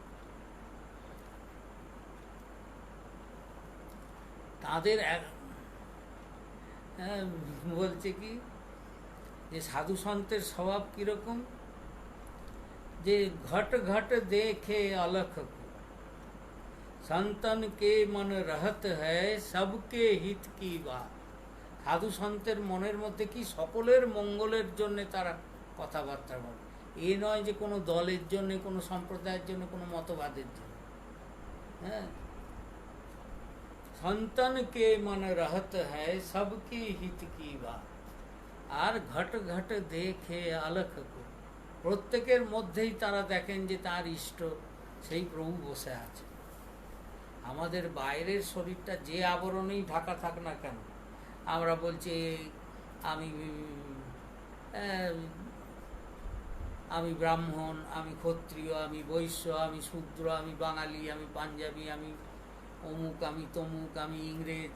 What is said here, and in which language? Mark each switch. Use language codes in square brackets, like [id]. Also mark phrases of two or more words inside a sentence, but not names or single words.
[bn] তাদের বলছে কি যে সাধু সন্তের স্বভাব কিরকম, যে [hi] घट घट देखे अलख संतन के मन रहत है सबके हित की बात। [bn] সাধু সন্তের মনের মধ্যে কি সকলের মঙ্গলের জন্য তারা কথাবার্তা বলে, এ নয় যে কোনো দলের জন্য, কোনো সম্প্রদায়ের জন্য, কোনো মতবাদের জন্য। হ্যাঁ, [hi] संतन के मन रहत है सबके हित की बात। [bn] আর [hi] घट घट देखे अलख को, [bn] প্রত্যেকের মধ্যেই তারা দেখেন যে তার ইষ্ট সেই প্রভু বসে আছে। আমাদের বাইরের শরীরটা যে আবরণেই ঢাকা থাক না কেন, আমরা বলছি আমি আমি ব্রাহ্মণ, আমি ক্ষত্রিয়, আমি বৈশ্য, আমি শূদ্র, আমি বাঙালি, আমি পাঞ্জাবি, আমি অমুক, আমি তমুক, আমি ইংরেজ।